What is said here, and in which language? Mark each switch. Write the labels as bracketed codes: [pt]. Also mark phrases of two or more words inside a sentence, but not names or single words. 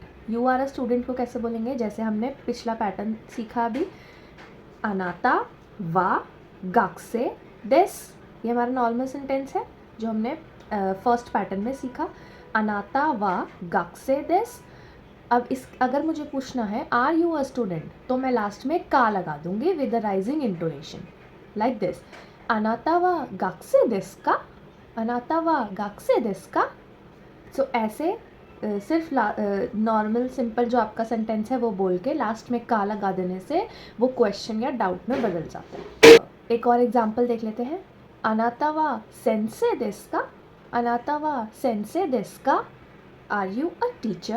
[en] you are a student [hi] को कैसे बोलेंगे, जैसे हमने पिछला पैटर्न सीखा अभी, [ja] あなたは学生です, [hi] ये हमारा [en] normal sentence [hi] है जो हमने [en] first pattern [hi] में सीखा, [ja] あなたは学生です. [hi] अब अगर मुझे पूछना है [en] are you a student, [hi] तो मैं लास्ट में का लगा दूंगी [en] with the rising intonation like this, [ja] あなたは学生ですか、あなたは学生ですか. [hi] सो ऐसे सिर्फ [en] normal simple [hi] जो आपका सेंटेंस है वो बोल के लास्ट में का लगा देने से वो क्वेश्चन या डाउट में बदल जाता है। एक और एग्जांपल देख लेते हैं, [ja] あなたは先生ですか, あなたは先生ですか, [en] are you a teacher.